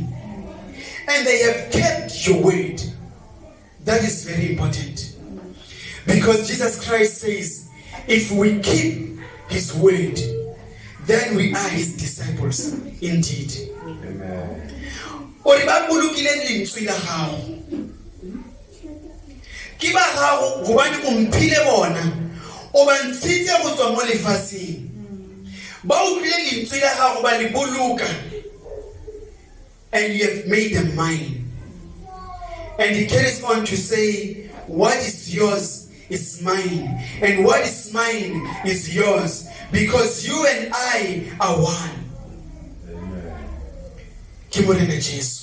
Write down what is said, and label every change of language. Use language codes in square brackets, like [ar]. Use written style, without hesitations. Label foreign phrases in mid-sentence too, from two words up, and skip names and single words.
[en] And they have kept your word. That is very important. Because Jesus Christ says, if we keep his word, then we are his disciples indeed. [tn] Amen. ore ba bolokileng lentswe la gago ke ba gago gobane o mphile bona o ba ntshitse go tswa mo lefaseng ba utlwile lentswe la gago ba le boloka [en] and you have made them mine. And he carries on to say, what is yours is mine, and what is mine is yours, because you and I are one. Amen.